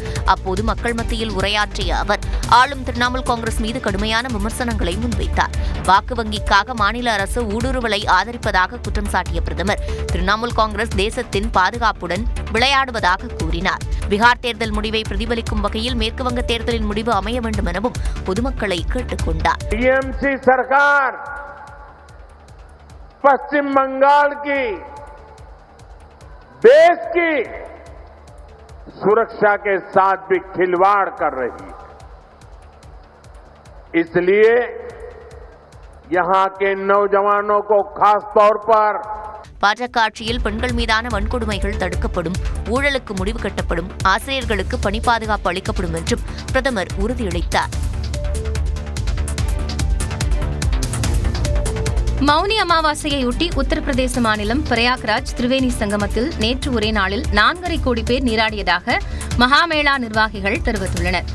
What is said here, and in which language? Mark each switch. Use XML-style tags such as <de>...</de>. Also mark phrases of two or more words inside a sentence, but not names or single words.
<ta>அப்போது மக்கள் மத்தியில் உரையாற்றிய அவர் ஆளும் திரிணாமுல் காங்கிரஸ் மீது கடுமையான விமர்சனங்களை முன்வைத்தார். வாக்கு வங்கிக்காக மாநில அரசு ஊடுருவலை ஆதரிப்பதாக குற்றம் சாட்டிய பிரதமர் திரிணாமுல் காங்கிரஸ் தேசத்தின் பாதுகாப்புடன் விளையாடுவதாக கூறினார். பீகார் தேர்தல் முடிவை பிரதிபலிக்கும் வகையில் மேற்கு வங்க தேர்தலின் முடிவு அமைய வேண்டும் எனவும் பொதுமக்களை கேட்டுக் கொண்டார்.</ta> <hi>टीएमसी सरकार पश्चिम बंगाल की देश की सुरक्षा के साथ भी खिलवाड़ कर रही है, इसलिए यहां के नौजवानों को खास तौर पर</hi> <ta>பாஜக ஆட்சியில் பெண்கள் மீதான வன்கொடுமைகள் தடுக்கப்படும், ஊழலுக்கு முடிவு கட்டப்படும், ஆசிரியர்களுக்கு பணி பாதுகாப்பு அளிக்கப்படும் என்றும் பிரதமர் உறுதியளித்தார். மௌனி அமாவாசையையொட்டி உத்தரப்பிரதேச மாநிலம் பிரயாக்ராஜ் திரிவேணி சங்கமத்தில் நேற்று ஒரே நாளில் 4.5 கோடி பேர் நீராடியதாக மகாமேளா நிர்வாகிகள் தெரிவித்துள்ளனர்.</ta>